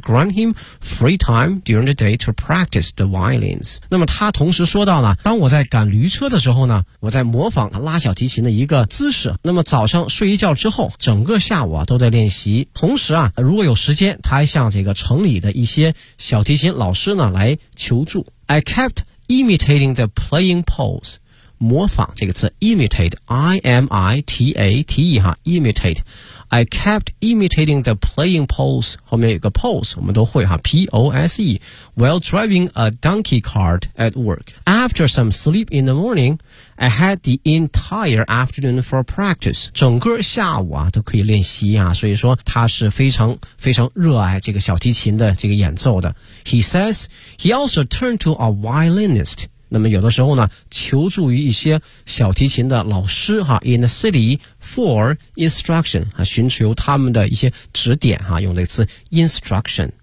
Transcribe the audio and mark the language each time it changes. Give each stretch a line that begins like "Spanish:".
English: Grant him free time during the day to practice the violins。
Chinese: 那么他同时说到呢，当我在赶驴车的时候呢，我在模仿拉小提琴的一个姿势。那么早上睡一觉之后，整个下午啊都在练习。同时啊，如果有时间，他还向这个城里的一些小提琴老师来求助。
English: I kept imitating the playing pose，
Chinese: 模仿这个词
English: imitate I-M-I-T-A-T-E imitate， I kept imitating the playing pose，
Chinese: 后面有个 pose 我们都会
English: P-O-S-E， while driving a donkey cart at work。 After some sleep in the morning I had the entire afternoon for practice，
Chinese: 整个下午啊都可以练习啊。所以说他是非常非常热爱这个小提琴的这个演奏的。
English: He says he also turned to a violinist，
Chinese: 那么有的时候呢求助于一些小提琴的老师哈
English: in the city for instruction，
Chinese: 寻求他们的一些指点哈，用这个词 instruction。